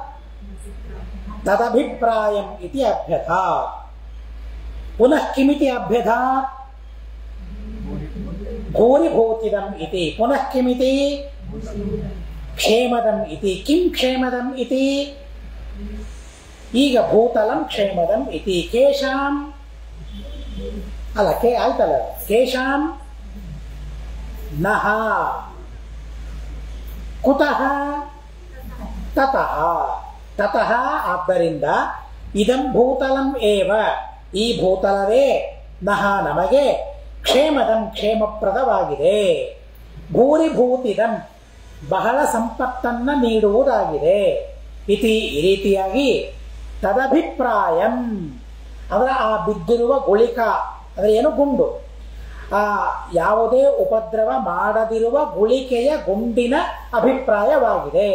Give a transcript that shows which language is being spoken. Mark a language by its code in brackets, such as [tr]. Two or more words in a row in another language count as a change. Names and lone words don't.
[sa] ತದಭಿಪ್ರಾಯಂ ಇತಿ ಅಭ್ಯಧಾತ್. ಪುನಃ ಕಿಮಿತಿ ಅಭ್ಯಧಾತ್? ಭೂರಿಭೂತಿದಂ ಇತಿ. ಪುನಃ ಕಿಮಿತಿ? ಕ್ಷೇಮದಂ ಇತಿ. ಕಿಂ ಕ್ಷೇಮದಂ ಇತಿ? ಈಗ ಭೂತಲಂ ಕ್ಷೇಮದಂ ಇತಿ. ಕೇಶಾಂ [kn] ಅಲ್ಲ, ಆಯ್ತಲ್ಲ, [sa] ಕೇಶಾಂ ನಃ ಕುತಃ ತತಃ. [kn] ತತಃ ಆದ್ದರಿಂದ [sa] ಇದಂ ಭೂತಲಂ ಏವ [kn] ಈ ಭೂತಲವೇ ನಃ ನಮಗೆ ಕ್ಷೇಮದಂ ಕ್ಷೇಮಪ್ರದವಾಗಿದೆ, ಭೂರಿಭೂತಿದಂ ಬಹಳ ಸಂಪತ್ತನ್ನ ನೀಡುವುದಾಗಿದೆ, ಇತಿ ಈ ರೀತಿಯಾಗಿ ತದಭಿಪ್ರಾಯಂ ಅದರ ಆ ಬಿದ್ದಿರುವ ಗುಳಿಕ ಅಂದರೆ ಏನು ಗುಂಡು, ಆ ಯಾವುದೇ ಉಪದ್ರವ ಮಾಡದಿರುವ ಗುಳಿಕೆಯ ಗುಂಡಿನ ಅಭಿಪ್ರಾಯವಾಗಿದೆ.